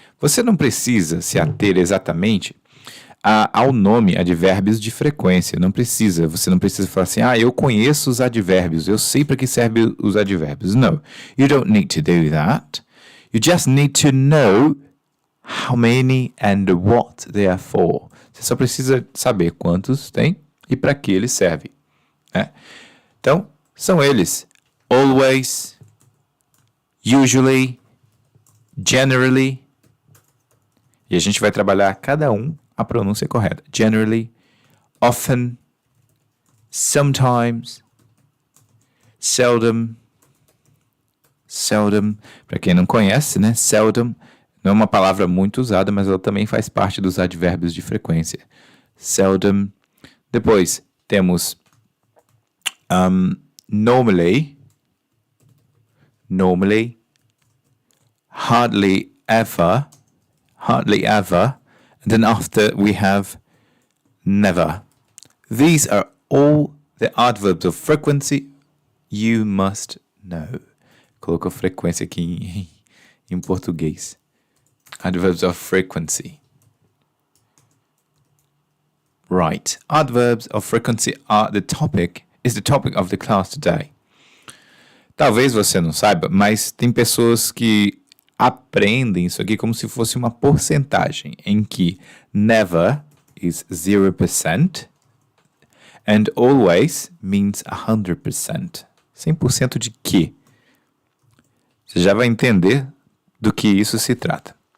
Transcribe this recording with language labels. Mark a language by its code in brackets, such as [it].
[pt] Você não precisa se ater exatamente ao nome advérbios de frequência. Não precisa. Você não precisa falar assim, eu conheço os advérbios. Eu sei para que servem os advérbios. [en] No, you don't need to do that. You just need to know how many and what they are for. [pt] Você só precisa saber quantos tem e para que eles servem. Né? Então, são eles. [en] Always, usually, generally. [pt] E a gente vai trabalhar cada um a pronúncia correta. [en] Generally, often, sometimes, seldom. [pt] Seldom, para quem não conhece, né? Seldom não é uma palavra muito usada, mas ela também faz parte dos advérbios de frequência. [en] Seldom. [pt] Depois temos [en] normally, hardly ever, and then after we have never. These are all the adverbs of frequency you must know. [pt] Colocou frequência aqui em português. [en] Adverbs of frequency. Right. Adverbs of frequency is the topic of the class today. [pt] Talvez você não saiba, mas tem pessoas que aprendem isso aqui como se fosse uma porcentagem, em que [en] never is 0% and always means 100%. [pt] 100% de quê? Você já vai entender do que isso se trata.